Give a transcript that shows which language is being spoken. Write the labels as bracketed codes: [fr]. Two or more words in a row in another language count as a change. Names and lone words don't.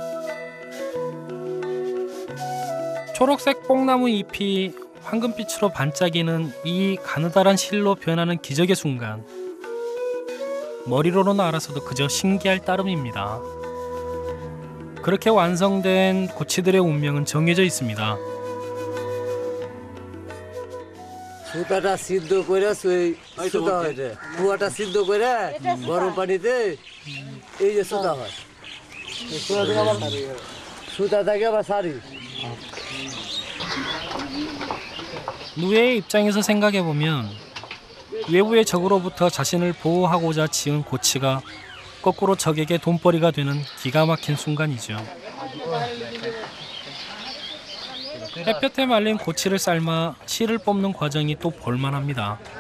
[ko] 초록색 뽕나무 잎이 황금빛으로 반짝이는 이 가느다란 실로 변하는 기적의 순간, 머리로는 알아서도 그저 신기할 따름입니다. 그렇게 완성된 고치들의 운명은 정해져 있습니다. [bn] সুতাটা সিদ্ধ করে সুতা হয়েছে, পুয়াটা সিদ্ধ করে গরম পানিতে এই যে সুতা হয়, সুতা থেকে আবার শাড়ি। [ko] 누에의 입장에서 생각해보면 외부의 적으로부터 자신을 보호하고자 지은 고치가 거꾸로 적에게 돈벌이가 되는 기가 막힌 순간이죠. 햇볕에 말린 고치를 삶아 실을 뽑는 과정이 또 볼만합니다.